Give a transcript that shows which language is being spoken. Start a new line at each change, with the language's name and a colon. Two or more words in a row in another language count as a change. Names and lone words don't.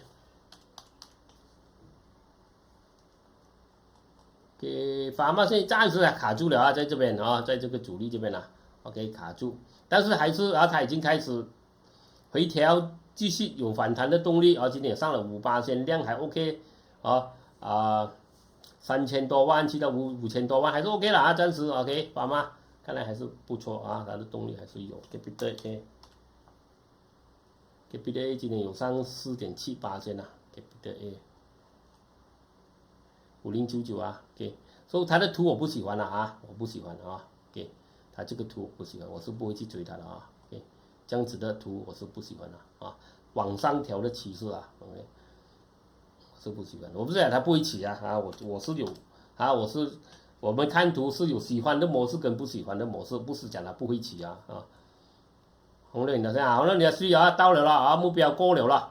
Chinese: A。Pharma 現在暫時卡住了在這邊在這個主力這邊OK 卡住，但是還是它已經開始回調，繼續有反彈的動力今天也上了5%，量還 OK 3000多萬去到5000多萬還是 OK 了暫時 OK。Pharma 看來還是不錯它的動力還是有 Capital A 今天有上4.7%Capital A。5099OK， 所以它的圖我不喜歡我不喜歡OK， 它這個圖我不喜歡，我是不會去追它的OK， 這樣子的圖我是不喜歡的往上調的趨勢OK， 我是不喜歡，我不是講它不會起我是有我們看圖是有喜歡的模式跟不喜歡的模式，不是講它不會起紅了你的紅了你的需要到了目標過了啦。